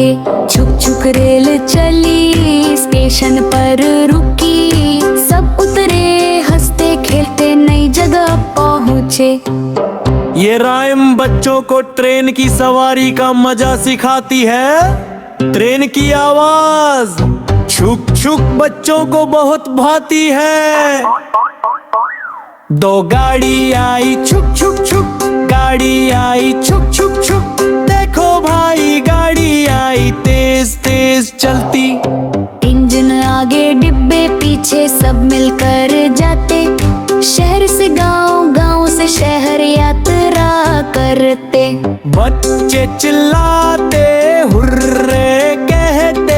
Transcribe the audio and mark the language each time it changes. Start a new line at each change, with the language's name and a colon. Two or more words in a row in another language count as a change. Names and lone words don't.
Hindi: छुक छुक रेल चली, स्टेशन पर रुकी, सब उतरे हंसते खेलते, नई जगह पहुँचे। ये राइम बच्चों को ट्रेन की सवारी का मजा सिखाती है। ट्रेन की आवाज छुक छुक बच्चों को बहुत भाती है। दो गाड़ी आई छुक छुक छुक, गाड़ी आई छुक छुक छुक, देखो भाई गाड़ी आई तेज तेज चलती। इंजन आगे डिब्बे पीछे सब मिलकर जाते, शहर से गांव, गांव से शहर यात्रा करते। बच्चे चिल्लाते हुर्रे कहते,